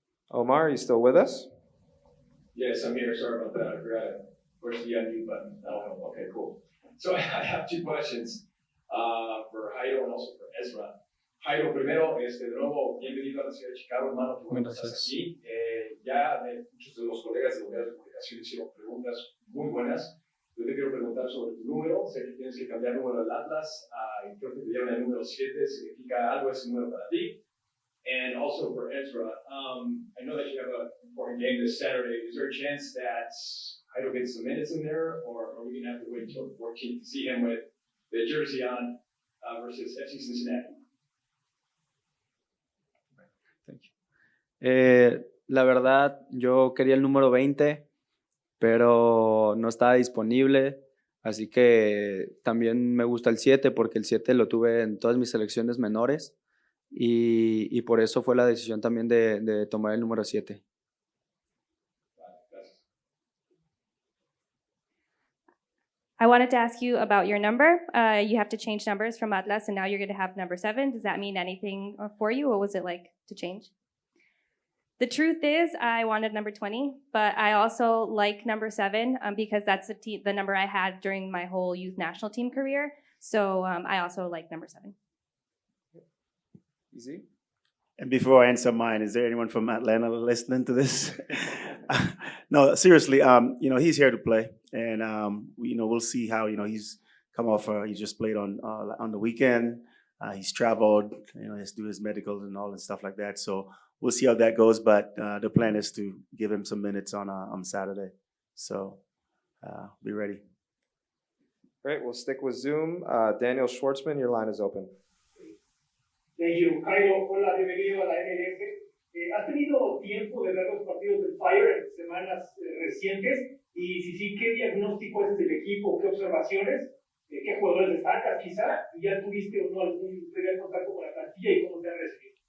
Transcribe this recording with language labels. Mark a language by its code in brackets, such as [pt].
[en] Omar, are you still with us? Yes, I'm here. Sorry about that. I forgot to push the unmute button. Oh, okay, cool. So I have two questions for Jairo and also for Ezra. [es] Jairo, primero, de nuevo, bienvenido a la ciudad de Chicago, hermano. Qué bueno que estás aquí. Ya muchos de los colegas de los medios de comunicación hicieron preguntas muy buenas. Yo te quiero preguntar sobre tu número. Sé que tienes que cambiar el número del Atlas. Y creo que te dieron el número 7. ¿Significa algo ese número para ti? [en] And also for Ezra, I know that you have an important game this Saturday. Is there a chance that Jairo gets some minutes in there, or are we going to have to wait until the 14th to see him with the jersey on versus FC Cincinnati? Thank you. [es] La verdad, yo quería el número 20, pero no estaba disponible, así que también me gusta el 7 porque el 7 lo tuve en todas mis selecciones menores. Y por eso fue la decisión también de tomar el número 7. [en] I wanted to ask you about your number. You have to change numbers from Atlas, and now you're going to have number 7. Does that mean anything for you? What was it like to change? The truth is, I wanted number 20, but I also like number 7 because that's the number I had during my whole youth national team career. So I also like number 7. Easy. And before I answer mine, is there anyone from Atlanta listening to this? No, seriously. He's here to play, and we'll see how he's come off. He just played on the weekend. He's traveled. He has to do his medicals and all and stuff like that. So we'll see how that goes. But the plan is to give him some minutes on Saturday. So be ready. Great. We'll stick with Zoom. Daniel Schwartzman, your line is open. Thank you. [es] Jairo, hola, bienvenido a la MLS. ¿Has tenido tiempo de ver los partidos del Fire en semanas recientes? Y si sí, ¿qué diagnóstico haces del equipo? ¿Qué observaciones? ¿Qué jugadores destacas quizá? ¿Y ya tuviste o no algún primer contacto con la plantilla y cómo te han recibido?